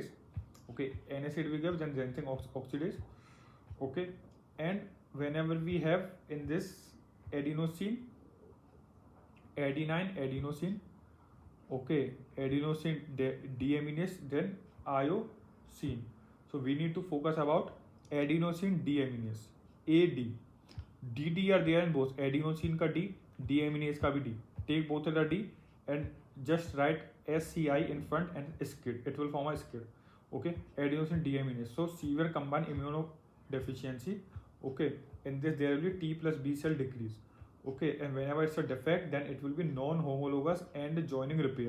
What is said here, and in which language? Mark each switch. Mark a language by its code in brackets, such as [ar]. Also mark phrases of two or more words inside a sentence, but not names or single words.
[en] Okay, NSAID we give, then xanthine oxidase. Okay, and whenever we have in this adenosine, adenosine. Okay, adenosine deaminase, then iosine. So we need to focus about adenosine deaminase, AD. DD are there in both, adenosine ka D, deaminase [hi] का भी [en] D. Take both of the D and just write SCI in front and SCID. It will form a SCID. Okay, adenosine deaminase. So severe combined immunodeficiency. Okay, in this there will be T plus B cell decrease. Okay, and whenever it's a defect, then it will be non-homologous and joining repair.